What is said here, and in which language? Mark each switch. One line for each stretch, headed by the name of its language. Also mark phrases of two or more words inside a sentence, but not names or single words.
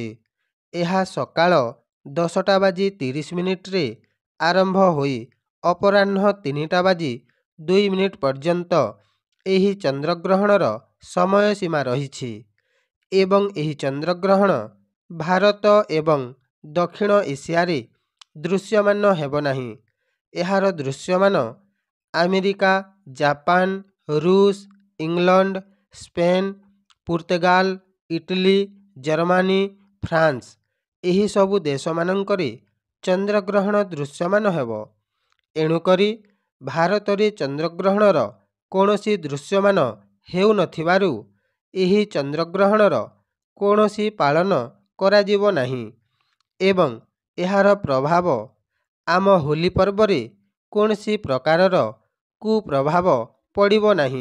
Odia: ଏହା ସକାଳ 10ଟା ବାଜି 30 ମିନିଟ ରେ ଆରମ୍ଭ ହୋଇ ଅପରାହ୍ନ 3ଟା ବାଜି 2 ମିନିଟ ପର୍ଯ୍ୟନ୍ତ ଏହି ଚନ୍ଦ୍ରଗ୍ରହଣର ସମୟ ସୀମା ରହିଛି ଏବଂ ଏହି ଚନ୍ଦ୍ରଗ୍ରହଣ ଭାରତ ଏବଂ ଦକ୍ଷିଣ ଏସିଆ ରେ ଦୃଶ୍ୟମାନ ହେବ ନାହିଁ। ଏହାର ଦୃଶ୍ୟମାନ ଆମେରିକା, ଜାପାନ, ରୁଷ, ଇଂଲଣ୍ଡ, ସ୍ପେନ, ପର୍ତ୍ତୁଗାଲ, ଇଟାଲୀ, ଜର୍ମାନୀ, ଫ୍ରାନ୍ସ ଏହି ସବୁ ଦେଶ ମାନଙ୍କରେ ଚନ୍ଦ୍ରଗ୍ରହଣ ଦୃଶ୍ୟମାନ ହେବ। ଏଣୁକରି ଭାରତ ରେ ଚନ୍ଦ୍ରଗ୍ରହଣର କୌଣସି ଦୃଶ୍ୟମାନ ହେଉ ନଥିବାରୁ ଏହି ଚନ୍ଦ୍ରଗ୍ରହଣର କୌଣସି ପାଳନ କରା ଯିବ ନାହିଁ ଏବଂ ଏହାର ପ୍ରଭାବ ଆମ ହୋଲି ପର୍ବ ରେ କୌଣସି ପ୍ରକାରର କୁପ୍ରଭାବ ପଡ଼ିବ ନାହିଁ।